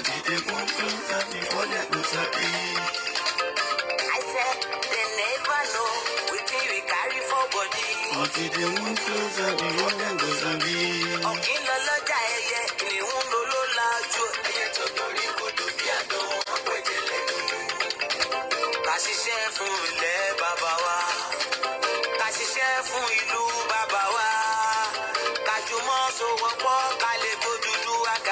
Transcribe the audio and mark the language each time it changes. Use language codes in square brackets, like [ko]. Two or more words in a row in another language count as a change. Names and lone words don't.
[pcm] they won't closer before they go sabi. I said they never know wetin we carry for body. Until they move closer before they go sabi. [yo] Ọ̀kìn lọ lọ́jà ẹyẹ, kìnìún ló ló lajú. Ẹyẹ tó torí kodò bí àdán, ọ̀pẹ̀jẹ̀ lẹ́nu. Ká ṣiṣẹ́ fún ilẹ̀ bàbá wa. Ká ṣiṣẹ́ fún ìlú bàbá wa. Ká jùmọ̀ sowọ́pọ̀ ká lè gbódúdú wa ga.